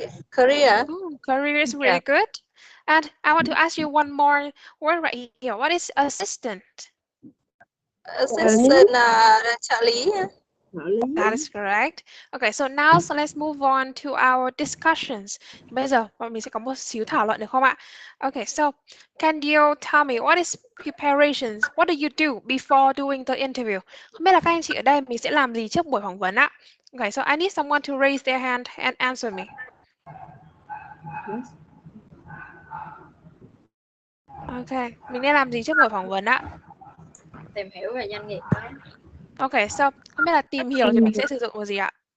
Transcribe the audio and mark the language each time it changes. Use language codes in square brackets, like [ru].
[en] Career. Ooh, career is really good. And I want to ask you one more word right here. What is assistant? [vi] Assistant trợ lý. [en] That is correct. Okay, so now let's move on to our discussions. [vi] Bây giờ bọn mình sẽ có một xíu thảo luận được không ạ? [en] Okay, so can you tell me what is preparations? What do you do before doing the interview? [vi] Không biết là các anh chị ở đây mình sẽ làm gì trước buổi phỏng vấn ạ? [en] Okay, so I need someone to raise their hand and answer me. [vi] Okay, mình nên làm gì trước buổi phỏng vấn ạ? Tìm hiểu về doanh nghiệp. Okay, so không biết là tìm hiểu thì mình sẽ sử dụng cái gì ạ?